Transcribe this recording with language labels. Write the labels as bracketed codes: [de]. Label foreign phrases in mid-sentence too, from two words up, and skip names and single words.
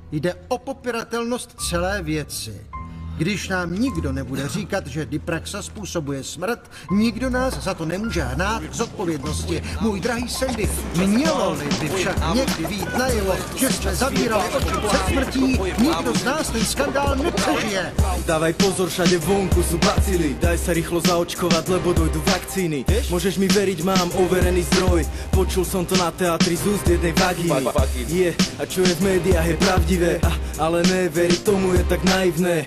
[cs] Jde o popiratelnost celé věci. Když nám nikdo nebude říkat, že Dipraxa způsobuje smrt, nikdo nás za to nemůže hnát k zodpovědnosti. Můj drahý Sandy, mělo-li by však někdy vít najevo, že jsme zavírali oči před smrtí, nikdo z nás ten skandál nepřežije. [sk] Dávaj pozor, všade vonku sú bacily. Daj sa rýchlo zaočkovať, lebo dojdu vakcíny. Môžeš mi veriť, mám overený zdroj. Počul som to na teatri z úst jednej vagíny. A čo je v médiách je pravdivé, ale neveriť tomu je tak naivné.